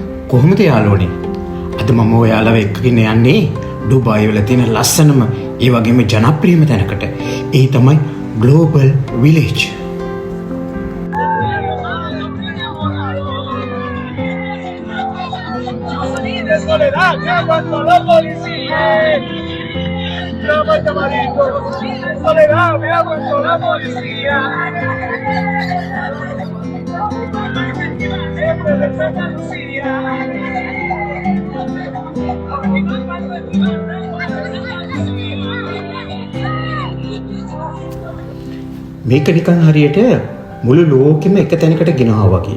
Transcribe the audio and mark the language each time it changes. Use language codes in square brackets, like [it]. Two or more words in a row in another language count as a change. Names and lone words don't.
[si] කොහොමද යාළුවනේ? අද මම ඔයාලව එක්කගෙන යන්නේ ඩුබායි වල තියෙන ලස්සනම ඒ වගේම ජනප්‍රියම තැනකට. ඒ තමයි ග්ලෝබල් විලේජ්. [es] Soledad, que aguantó la policía. Soledad, me aguantó la policía. [si] මේක නිකන් හරියට මුළු ලෝකෙම එක තැනකට ගෙනවා වගේ.